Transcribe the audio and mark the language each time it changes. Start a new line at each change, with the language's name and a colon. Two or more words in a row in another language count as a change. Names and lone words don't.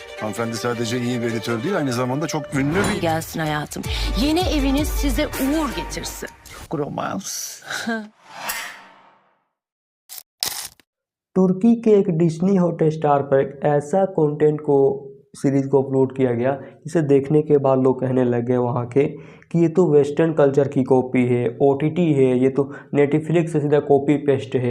Turkish: Hanımefendi sadece iyi bir editör değil, aynı zamanda çok ünlü bir... Gelsin hayatım. Yeni eviniz size uğur getirsin. Romans.
Hindi: तुर्की के एक डिज्नी हॉटस्टार पर एक ऐसा कंटेंट को सीरीज को अपलोड किया गया जिसे देखने के बाद लोग कहने लगे वहाँ के कि ये तो
English: western culture
Hindi: की कॉपी है, ओटीटी है, ये तो नेटफ्लिक्स से सीधा
English: copy paste
Hindi: है।